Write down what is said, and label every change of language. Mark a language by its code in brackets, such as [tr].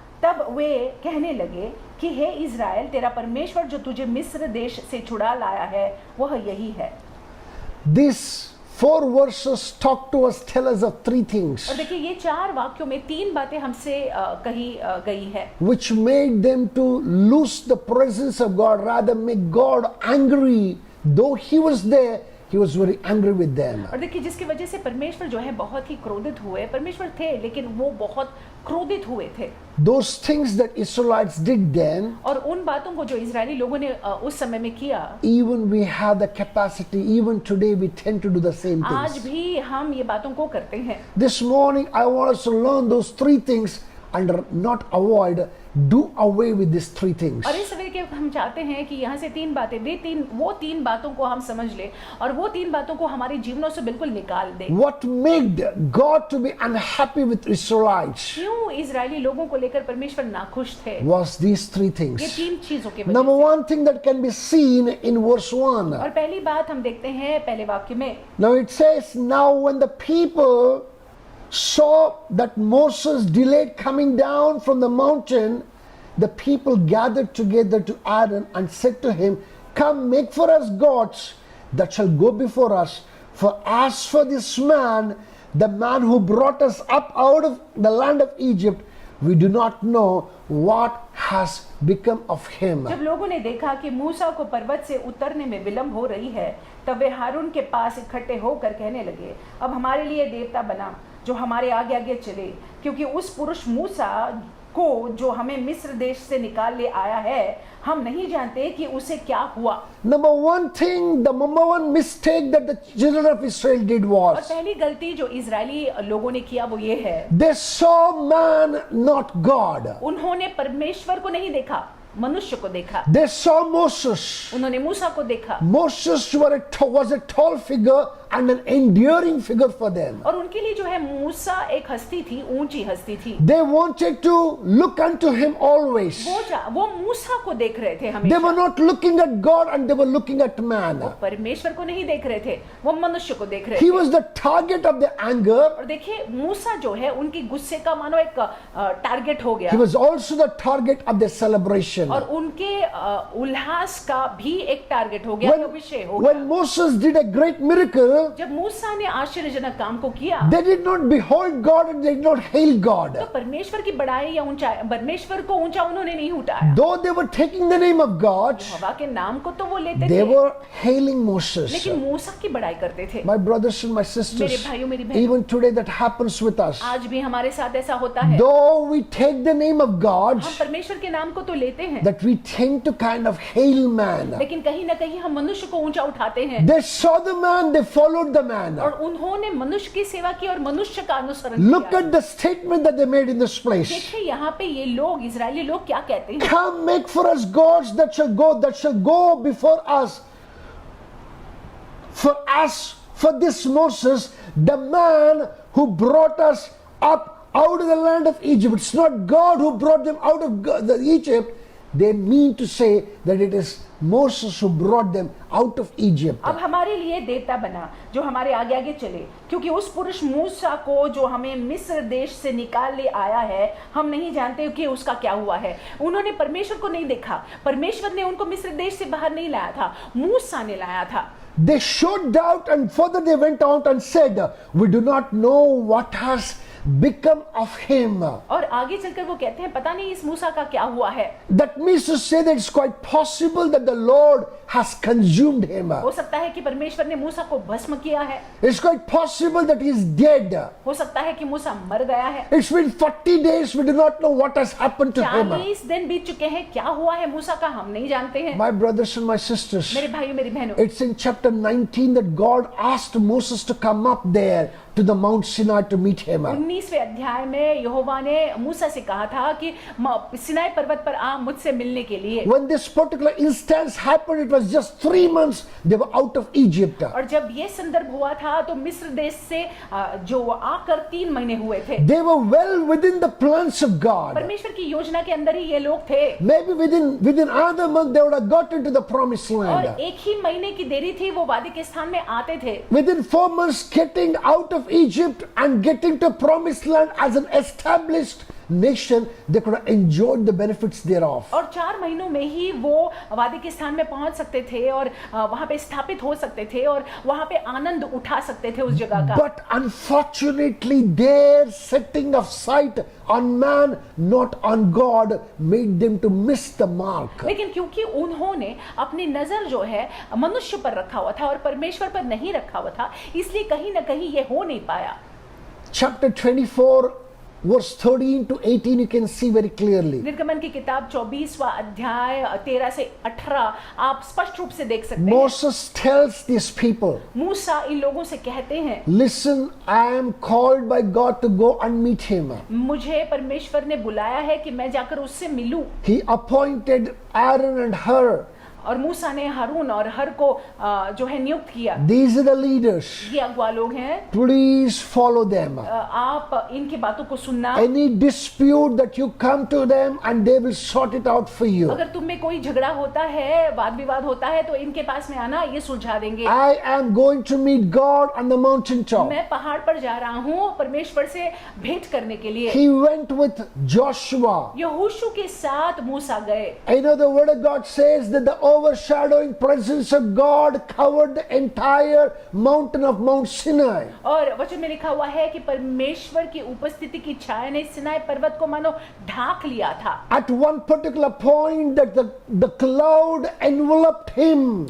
[hi] तब वे कहने लगे कि हे इज़राइल, तेरा परमेश्वर जो तुझे मिस्र देश से छुड़ा लाया है वह यही है। [en] These 4 verses talk to us, tell us of 3 things [hi] और देखिए ये 4 वाक्यों में 3 बातें हमसे कही गई है, [en] which made them to lose the presence of God, rather make God angry. Though he was there, he was very angry with them. [hi] और देखिए जिसकी वजह से परमेश्वर जो है बहुत ही क्रोधित हुए, परमेश्वर थे लेकिन वो बहुत क्रोधित हुए थे। [en] Those things that Israelites did then, [hi] और उन बातों को जो इजरायली लोगों ने उस समय में किया, [en] even we have the capacity, even today we tend to do the same [hi] आज [en] things. [hi] भी हम ये बातों को करते हैं। [en] This morning I want us to learn those three things and not avoid, do away with these three things. [hi] और इस सवेरे के हम चाहते हैं कि यहाँ से तीन बातें, वो तीन बातों को हम समझ लें और वो तीन बातों को हमारे जीवनों से बिल्कुल निकाल दें। [en] What made God to be unhappy with Israelites [hi] क्यों इजरायली लोगों को लेकर परमेश्वर नाखुश थे? [en] was these three [hi] ये [en] things. [hi] तीन चीजों के वजह [en] Number [hi] से। [en] one thing that can be seen in verse 1. [hi] और पहली बात हम देखते हैं पहले वाक्य में, [en] Now it says, now when the people saw that Moses delayed coming down from the mountain, the people gathered together to Aaron and said to him, come, make for us gods that shall go before us. For as for this man, the man who brought us up out of the land of Egypt, we do not know what has become of him. [hi] जब लोगों ने देखा कि मूसा को पर्वत से उतरने में विलंब हो रही है, तब वे हारून के पास इकट्ठे होकर कहने लगे, अब हमारे लिए देवता बना जो हमारे आगे आगे चले, क्योंकि उस पुरुष मूसा को जो हमें मिस्र देश से निकाल ले आया है, हम नहीं जानते कि उसे क्या हुआ। [en] Number one mistake that the children of Israel did [hi] और [en] was, [hi] पहली गलती जो इजरायली लोगों ने किया वो ये है, [en] they saw man, not God. [hi] उन्होंने परमेश्वर को नहीं देखा, मनुष्य को देखा। [en] They saw Moses. [hi] उन्होंने मूसा को देखा [en] Moses was a tall figure and an enduring figure for them. [hi] और उनके लिए जो है मूसा एक हस्ती थी, ऊंची हस्ती थी। [en] They wanted to look unto him always. [hi] वो मूसा को देख रहे थे [en] They [hi] हमेशा। [en] were not looking at God and they were looking at man. [hi] वो परमेश्वर को नहीं देख रहे थे, वो मनुष्य को देख रहे [en] He [hi] थे। [en] was the target of their anger. [hi] और देखिए मूसा जो है उनकी गुस्से का मानो एक टारगेट हो गया, [en] He was also the target of their celebration. [hi] और उनके उल्लास का भी एक टारगेट हो गया, विषय हो गया। [en] When Moses did a great miracle, [hi] जब मूसा ने आश्चर्यजनक काम को किया, [en] they did not behold God and they did not hail God. [hi] तो परमेश्वर की बड़ाई या ऊंचाई, परमेश्वर को ऊंचा उन्होंने नहीं उठाया। [en] Though they were taking the name of God, [hi] हवा के नाम को तो वो लेते [en] they [hi] थे, [en] were hailing Moses. [hi] लेकिन मूसा की बड़ाई करते थे। [en] My brothers and my [hi] मेरे [en] sisters, [hi] भाइयों मेरी बहनों, [en] even today that happens with us. [hi] आज भी हमारे साथ ऐसा होता है। [en] Though we take the name of God, [hi] हम परमेश्वर के नाम को तो लेते हैं, [en] that we tend to kind of hail man. [hi] लेकिन कहीं ना कहीं हम मनुष्य को ऊंचा उठाते हैं। [en] They saw the man, they followed the man. [hi] और उन्होंने मनुष्य की सेवा की और मनुष्य का अनुसरण [en] Look [hi] किया। [en] at the statement that they made in this place. [hi] देखिए यहाँ पे ये लोग, इजरायली लोग क्या कहते हैं, [en] Come, make for us gods that shall go before us. For as for this Moses, the man who brought us up out of the land of Egypt, it's not God who brought them out of Egypt. They mean to say that it is Moses who brought them out of Egypt. [hi] अब हमारे लिए देवता बना जो हमारे आगे आगे चले, क्योंकि उस पुरुष मूसा को जो हमें मिस्र देश से निकाल ले आया है, हम नहीं जानते कि उसका क्या हुआ है। उन्होंने परमेश्वर को नहीं देखा, परमेश्वर ने उनको मिस्र देश से बाहर नहीं लाया था, मूसा ने लाया था। [en] They showed doubt and further they went out and said, we do not know what has become of him. [hi] और आगे चलकर वो कहते हैं पता नहीं इस मूसा का क्या हुआ है। [en] That means to say that it's quite possible that the Lord has consumed him. [hi] हो सकता है कि परमेश्वर ने मूसा को भस्म किया है, [en] It's quite possible that he is dead. [hi] हो सकता है कि मूसा मर गया है। [en] It's been 40 days, we do not know what has happened to him. [hi] 40 दिन बीत चुके हैं, क्या हुआ है मूसा का हम नहीं जानते हैं। [en] My brothers and my sisters, [hi] मेरे भाइयों मेरी बहनों, [en] it's in chapter 19 that God asked Moses to come up there to the Mount Sinai to meet him. [hi] 19वें अध्याय में यहोवा ने मूसा से कहा था कि सिनाई पर्वत पर आ मुझसे मिलने के लिए। [en] When this particular instance happened, it was just 3 months they were out of Egypt. [hi] और जब ये संदर्भ हुआ था तो मिस्र देश से जो आकर 3 महीने हुए थे। [en] They were well within the plans of God. [hi] परमेश्वर की योजना के अंदर ही ये लोग थे। [en] Maybe within another month they would have got into the promised [hi] और [en] land. [hi] एक ही महीने की देरी थी, वो वादे के स्थान में आते थे। [en] Within 4 months getting out of Egypt and getting to promised land as an established nation, they could have enjoyed the benefits thereof. [hi] और 4 महीनों में ही वो वादे के स्थान में पहुंच सकते थे और वहां पे स्थापित हो सकते थे और वहां पे आनंद उठा सकते थे उस जगह का। [en] But unfortunately, their setting of sight on man, not on God, made them to miss the mark. [hi] लेकिन क्योंकि उन्होंने अपनी नजर जो है मनुष्य पर रखा हुआ था और परमेश्वर पर नहीं रखा हुआ था, इसलिए कहीं ना कहीं ये हो नहीं पाया। [en] Chapter 24, verse 13 to 18, you can see very clearly. [hi] निर्गमन की किताब 24वां अध्याय 13 से 18 आप स्पष्ट रूप से देख सकते हैं। [en] Moses tells these people, [hi] मूसा इन लोगों से कहते हैं, [en] listen, I am called by God to go and meet him. [hi] मुझे परमेश्वर ने बुलाया है कि मैं जाकर उससे मिलूं। [en] He appointed Aaron and Hur. [hi] और मूसा ने हारून और हर को जो है नियुक्त किया। [en] These are the leaders. [hi] ये अगुआ लोग हैं, [en] Please follow them. [hi] आप इनकी बातों को सुनना। [en] Any dispute that you come to them and they will sort it out for you. [hi] अगर तुम में कोई झगड़ा होता है, वाद विवाद होता है, तो इनके पास में आना, ये सुलझा देंगे। [en] I am going to meet God on the mountain top. [hi] मैं पहाड़ पर जा रहा हूँ परमेश्वर से भेंट करने के लिए। [en] He went with Joshua. [hi] यहोशू के साथ मूसा गए। [en] I know the word of God says that the overshadowing presence of God covered the entire mountain of Mount Sinai. [hi] और वचन में लिखा हुआ है कि परमेश्वर की उपस्थिति की छाया ने सिनाई पर्वत को मानो ढाक लिया था। [en] At one particular point that the cloud enveloped him.